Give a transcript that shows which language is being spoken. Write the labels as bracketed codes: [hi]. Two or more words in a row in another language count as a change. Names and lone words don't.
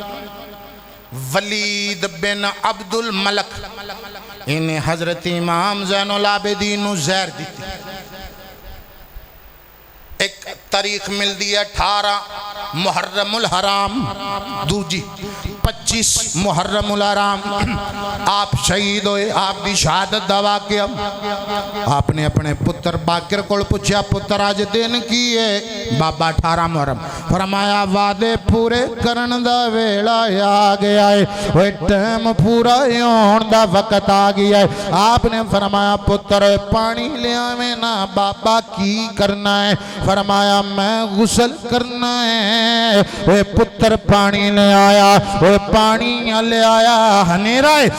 [pa] ولید بن عبد الملک انہیں حضرت امام زین العابدین نو زہر دیتی ایک تاریخ مل دی 18 محرم الحرام دوجی 25 محرم الحرام آپ شہید ہوئے آپ دی شہادت دعویٰ کیا آپ نے اپنے پتر باکر کو پوچھا پتر آج دن کی ہے بابا 18 محرم فرمایا وعدے پورے کرن دا ویلا آ گیا ہے، او ٹائم پورا ہونے دا وقت آ گیا ہے. آپنے فرمایا پتر پانی لے آوے نا. بابا کی کرنا ہے? فرمایا میں غسل کرنا ہے. او پتر پانی لے آیا، او پانی لے آیا ہنیرا ہے.